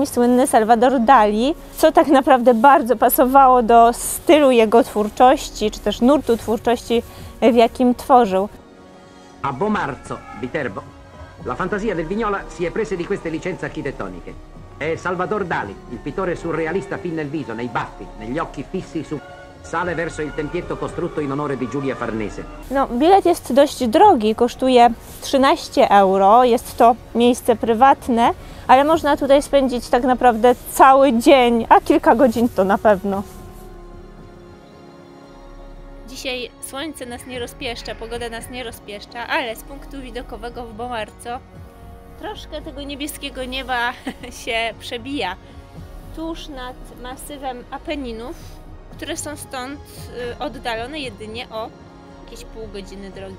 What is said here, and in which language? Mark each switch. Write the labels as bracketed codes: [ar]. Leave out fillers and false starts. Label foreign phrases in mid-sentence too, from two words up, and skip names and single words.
[pl] słynny Salvador Dali, co tak naprawdę bardzo pasowało do stylu jego twórczości, czy też nurtu twórczości, w jakim tworzył. [it] A Bomarzo, Viterbo, la fantasia del Vignola si è presa di queste licenze architettoniche. È Salvador Dali, il pittore surrealista fin nel viso, nei baffi, negli occhi fissi su... Sale verso il tempietto costrutto in onore di Giulia Farnese. [pl] No, bilet jest dość drogi, kosztuje 13 euro. Jest to miejsce prywatne, ale można tutaj spędzić tak naprawdę cały dzień, a kilka godzin to na pewno. Dzisiaj słońce nas nie rozpieszcza, pogoda nas nie rozpieszcza, ale z punktu widokowego w Bomarzo troszkę tego niebieskiego nieba się przebija tuż nad masywem Apeninów, które są stąd oddalone jedynie o jakieś pół godziny drogi.